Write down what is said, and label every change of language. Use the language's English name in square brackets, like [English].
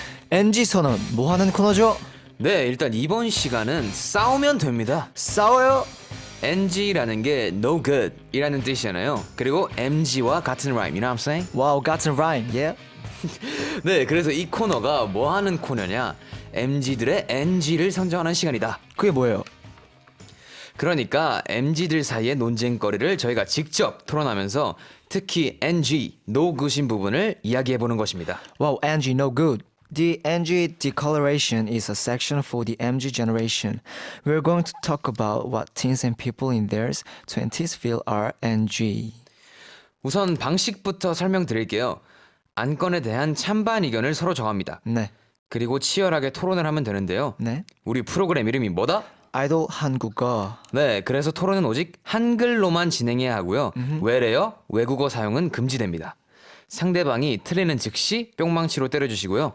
[Korean] NG 선언 뭐 하는 코너죠? 네, 일단 이번 시간은 싸우면 됩니다. 싸워요. NG라는 게 no good 이라는 뜻이잖아요. 그리고 MG와 같은 라임, [English] you know what I'm saying? [Korean] 와우, 같은 라임, 예? 네, 그래서 이 코너가 뭐 하는 코너냐? MG들의 NG를 선정하는 시간이다. 그게 뭐예요? 그러니까 MG들 사이의 논쟁거리를 저희가 직접 토론하면서 특히 NG, no good인 부분을 이야기해보는 것입니다. [English] Wow, NG, no good. The NG declaration is a section for the MG generation. We're going to talk about what teens and people in their 20s feel are NG. [Korean] 우선 방식부터 설명드릴게요. 안건에 대한 찬반 의견을 서로 정합니다. 네, 그리고 치열하게 토론을 하면 되는데요. 네. 우리 프로그램 이름이 뭐다? 아이돌 한국어. 네, 그래서 토론은 오직 한글로만 진행해야 하고요. 외래어, 외국어 사용은 금지됩니다. 상대방이 틀리는 즉시 뿅망치로 때려주시고요.